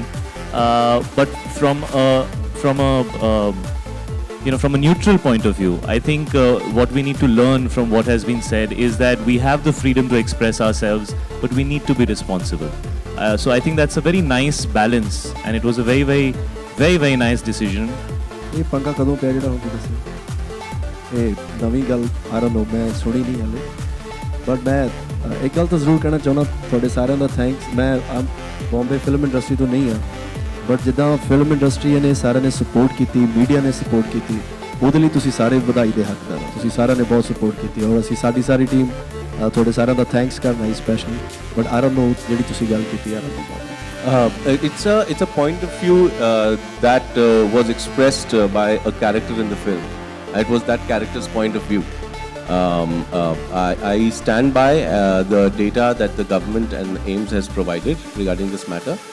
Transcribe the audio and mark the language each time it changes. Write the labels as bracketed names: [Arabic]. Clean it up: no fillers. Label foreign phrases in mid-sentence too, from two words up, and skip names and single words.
[English] But from a neutral point of view, I think what we need to learn from what has been said is that we have the freedom to express ourselves, but we need to be responsible. So I think that's a very nice balance, and it was a very, very, very, very nice decision. [Punjabi] ਇਹ ਪੰਗਾ ਕਦੋਂ ਪਿਆ ਜਿਹੜਾ ਹੁਣ ਤੁਸੀਂ ਇਹ ਨਵੀਂ ਗੱਲ [English] I don't know [Punjabi] ਮੈਂ ਸੁਣੀ ਨਹੀਂ ਹਲੇ ਬਟ ਮੈਂ ਇੱਕ ਗੱਲ ਤਾਂ ਜ਼ਰੂਰ ਕਹਿਣਾ ਚਾਹੁੰਦਾ ਤੁਹਾਡੇ ਸਾਰਿਆਂ ਦਾ ਥੈਂਕਸ ਮੈਂ ਬੰਬੇ [English] film industry [Punjabi] ਤੋਂ ਨਹੀਂ ਹਾਂ ਬਟ ਜਿੱਦਾਂ [English] film industry [Punjabi] ਨੇ ਸਾਰਿਆਂ ਨੇ ਸਪੋਰਟ ਕੀਤੀ ਮੀਡੀਆ ਨੇ ਸਪੋਰਟ ਕੀਤੀ ਉਹਦੇ ਲਈ ਤੁਸੀਂ ਸਾਰੇ ਵਧਾਈ ਦੇ ਹੱਕਦਾਰ ਹੋ ਤੁਸੀਂ ਸਾਰਿਆਂ ਨੇ ਬਹੁਤ ਸਪੋਰਟ ਕੀਤੀ ਔਰ ਅਸੀਂ ਸਾਡੀ ਸਾਰੀ ਟੀਮ ਤੁਹਾਡੇ ਸਾਰਿਆਂ ਦਾ ਥੈਂਕਸ ਕਰਨਾ ਹੈ ਸਪੈਸ਼ਲੀ ਬਟ [English] I don't know [Punjabi] ਜਿਹੜੀ ਤੁਸੀਂ ਗੱਲ ਕੀਤੀ [English] I don't know it's a point of view that was expressed by a character in the film. It was that character's point of view. I stand by the data that the government and AIMS has provided regarding this matter.